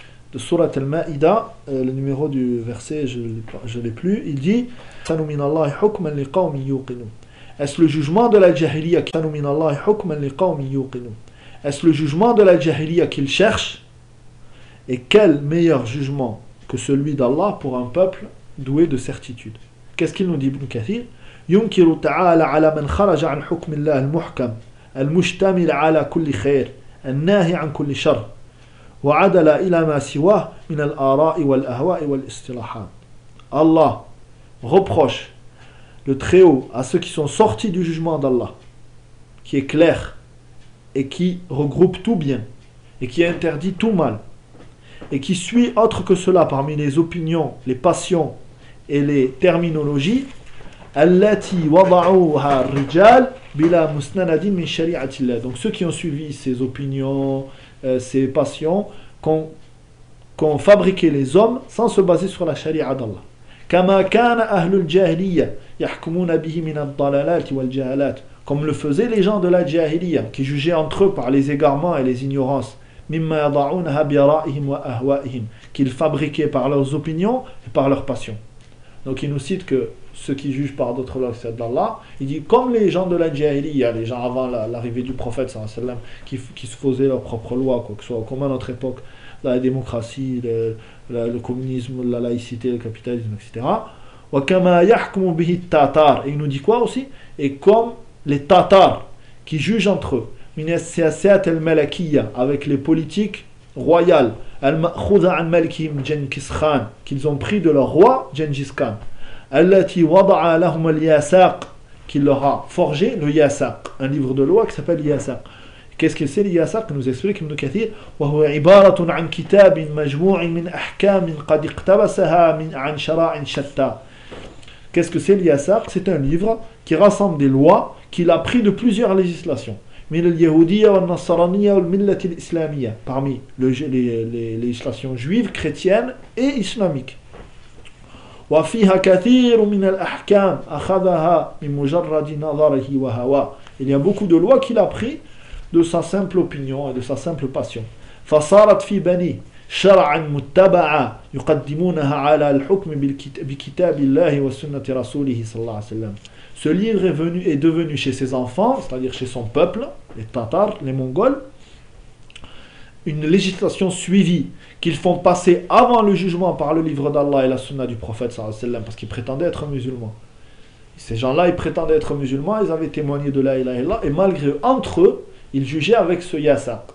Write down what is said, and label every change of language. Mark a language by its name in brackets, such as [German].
[French] De Surat al-Ma'ida, le numéro du verset, je ne l'ai plus, il dit « [Arabic] Sanu min Allahi hukman li qawmi yuqinu [French] » Est-ce le jugement de la jahiliya « Sanu min Allahi hukman li qawmi yuqinu » Est-ce le jugement de la jahiliya qu'il cherche? Et quel meilleur jugement que celui d'Allah pour un peuple doué de certitude? Qu'est-ce qu'il nous dit Ibn Kathir? [Arabic] Yunkiru ta'ala ala man kharaja an hukmillah al-muhkam المجتمل على كل خير الناهي عن كل شر وعدل إلى ما سواه من الآراء والأهواء والاصطلاحات. [French] Allah reproche le Très-Haut à ceux qui sont sortis du jugement d'Allah, qui est clair et qui regroupe tout bien et qui interdit tout mal et qui suit autre que cela parmi les opinions, les passions et les terminologies. [Arabic] التي وضعوها الرجال بلا مسند من شريعة الله. [French] Donc ceux qui ont suivi ces opinions, ces passions, qu'ont fabriqué les hommes sans se baser sur la charia d'Allah. [Arabic] كما كان أهل الجاهلية يحكمون به من الضلالات والجهالات. [French] Comme le faisaient les gens de la jahiliya, qui jugeaient entre eux par les égarements et les ignorances. [Arabic] مما يضعونها برائهم وأهوائهم. [French] Qu'ils fabriquaient par leurs opinions et par leurs passions. Donc il nous cite que ceux qui jugent par d'autres lois, c'est d'Allah. Il dit, comme les gens de la jahiliya, les gens avant l'arrivée du prophète, sallallahu alayhi wa sallam, qui se faisaient leurs propres lois, quoi que ce soit, comme à notre époque, la démocratie, le communisme, la laïcité, le capitalisme, etc. [Arabic] Wa kama yahkumu bihi tatar. [French] Et il nous dit quoi aussi? Et comme les tatars qui jugent entre eux, [Arabic] min as-siyasat al-malakiyya, [French] avec les politiques royales, [Arabic] al-ma'khudha an malikihim [French] Genghis Khan, qu'ils ont pris de leur roi Genghis Khan. [Arabic] التي وضع لهم الياساق [French] qui leur a forgé le ياساق, un livre de loi qui s'appelle ياساق. Qu'est-ce que c'est le ياساق? Nous explique Ibn Kathir. [Arabic] وهو عبارة عن كتاب مجموع من أحكام قد اقتبسها من عن شرائع شتى. [French] Qu'est-ce que c'est le ياساق? C'est un livre qui rassemble des lois qu'il a pris de plusieurs législations. [Arabic] من اليهودية والنصرانية والملة الإسلامية. [French] Parmi les législations juives, chrétiennes et islamiques. [Arabic] وفيها كثير من الأحكام أخذها من مجرد نظره وهواه. [French] Il y a beaucoup de lois qu'il a pris de sa simple opinion et de sa simple passion. [Arabic] فصارت في بني شرعا متبعا يقدمونها على الحكم بكتاب الله وسنة رسوله صلى الله عليه وسلم. [French] Ce livre est devenu chez ses enfants, c'est-à-dire chez son peuple, les Tatars, les Mongols, une législation suivie qu'ils font passer avant le jugement par le livre d'Allah et la sunna du prophète sallallahu alayhi wa sallam, parce qu'ils prétendaient être musulmans. Ces gens-là, ils prétendaient être musulmans, ils avaient témoigné de la ilaha illallah, et malgré eux, entre eux, ils jugeaient avec ce yasaq.